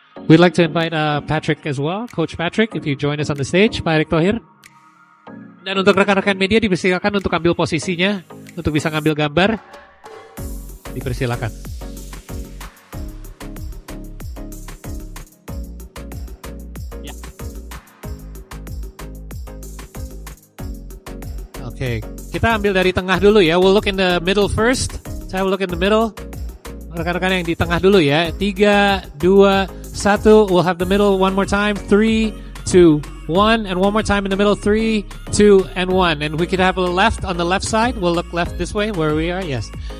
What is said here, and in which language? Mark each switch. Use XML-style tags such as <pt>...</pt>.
<en>We'd like to invite Patrick as well, Coach Patrick, if you join us on the stage, Pak Erick Thohir.</en> <id>Dan untuk rekan-rekan media dipersilakan untuk ambil posisinya, untuk bisa ngambil gambar, dipersilakan. Ya. Oke, kita ambil dari tengah dulu ya.</id> <en>We'll look in the middle first.</en> <id>Saya</id> <en>will look in the middle.</en> <id>Rekan-rekan yang di tengah dulu ya.</id> <en>3, 2, 1, we'll have the middle one more time, 3, 2, 1, and one more time in the middle, 3, 2, and 1. And we could have a left on the left side. We'll look left this way where we are, yes.</en>